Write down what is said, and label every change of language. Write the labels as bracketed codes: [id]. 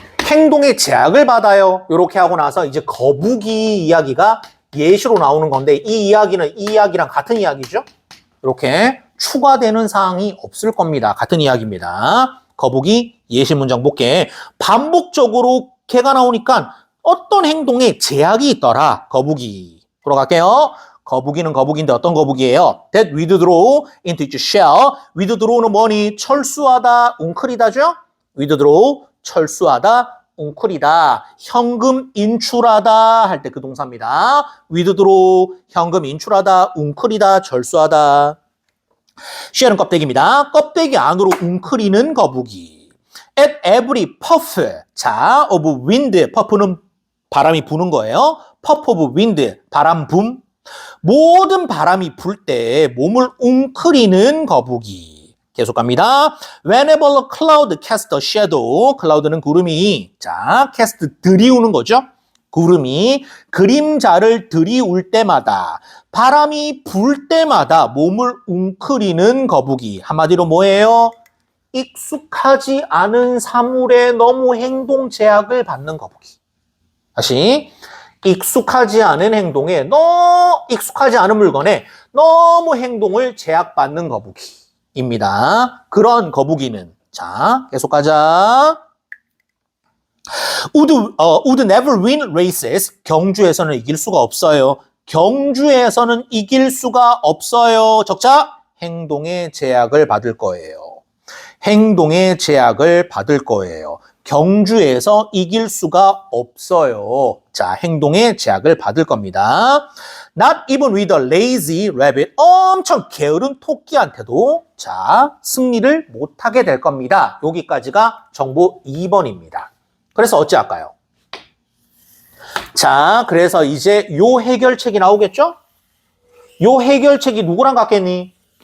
[ko] 행동의 제약을 받아요. 이렇게 하고 나서 이제 거북이 이야기가 예시로 나오는 건데 이 이야기는 이 이야기랑 같은 이야기죠. 이렇게 추가되는 사항이 없을 겁니다. 같은 이야기입니다. 거북이 예시 문장 볼게. 반복적으로 개가 나오니까 어떤 행동에 제약이 있더라. 거북이. 돌아갈게요. 거북이는 거북인데 어떤 거북이에요? [en] That withdraw into its shell. [ko] withdraw는 뭐니? 철수하다, 웅크리다죠? withdraw, 철수하다, 웅크리다. 현금 인출하다 할 때 그 동사입니다. withdraw, 현금 인출하다, 웅크리다, 철수하다. shell은 껍데기입니다. 껍데기 안으로 웅크리는 거북이. [en] At every puff, 자, of wind, puff는 [ko] 바람이 부는 거예요. [en] puff of wind, [ko] 바람 붐. 모든 바람이 불 때 몸을 웅크리는 거북이. 계속 갑니다. [en] Whenever a cloud casts a shadow, cloud는 구름이, 자, cast [ko] 들이우는 거죠. 구름이 그림자를 들이울 때마다, 바람이 불 때마다 몸을 웅크리는 거북이. 한마디로 뭐예요? 익숙하지 않은 사물에 너무 행동 제약을 받는 거북이. 다시. 익숙하지 않은 행동에, 익숙하지 않은 물건에 너무 행동을 제약받는 거북이입니다. 그런 거북이는, 자, 계속 가자. [en] would never win races. [ko] 경주에서는 이길 수가 없어요. 경주에서는 이길 수가 없어요. 적자, 행동의 제약을 받을 거예요. 행동의 제약을 받을 거예요. 경주에서 이길 수가 없어요. 자, 행동의 제약을 받을 겁니다. [en] Not even with a lazy rabbit. [ko] 엄청 게으른 토끼한테도 자, 승리를 못하게 될 겁니다. 여기까지가 정보 2번입니다. 그래서 어찌할까요? 자, 그래서 이제 요 해결책이 나오겠죠? 요 해결책이 누구랑 같겠니?